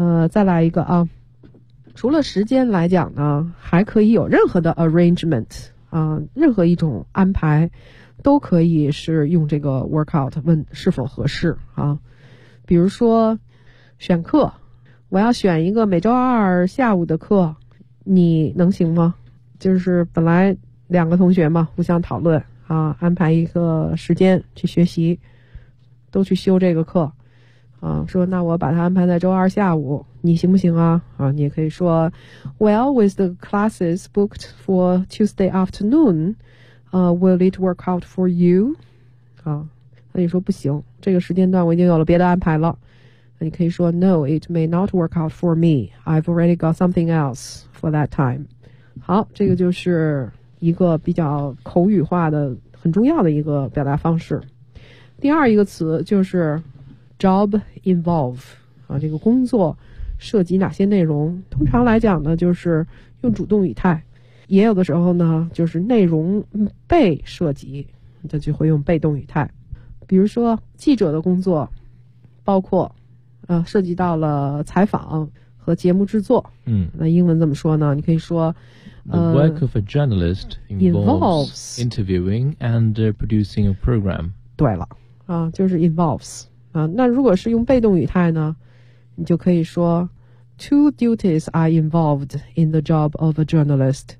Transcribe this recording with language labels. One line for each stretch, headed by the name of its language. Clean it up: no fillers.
Chinese: 再来一个啊，除了时间来讲呢，还可以有任何的 arrangement 啊，任何一种安排都可以是用这个
English: work out
Chinese: 问是否合适啊。比如说选课，我要选一个每周二下午的课，你能行吗？就是本来两个同学嘛，互相讨论啊，安排一个时间去学习，都去修这个课啊，说那我把它安排在周二下午，你行不行啊？
English: 啊，
Chinese: 你也可以说
English: Well, with the classes booked for Tuesday afternoon, will it work out for you?
Chinese: 啊，那你说不行，这个时间段我已经有了别的安排了，那你可以说
English: No, it may not work out for me. I've already got something else for that time.
Chinese: 好，这个就是一个比较口语化的很重要的一个表达方式。第二一个词就是 job involve 啊，这个工作涉及哪些内容，通常来讲呢就是用主动语态，也有的时候呢就是内容被涉及，这就会用被动语态。比如说记者的工作包括涉及到了采访和节目制作，嗯，那英文怎么说呢？你可以说
English: The work of a journalist involves interviewing and producing a program。
Chinese: 对了啊，就是 involves 啊。那如果是用被动语态呢，你就可以说
English: Two duties are involved in the job of a journalist、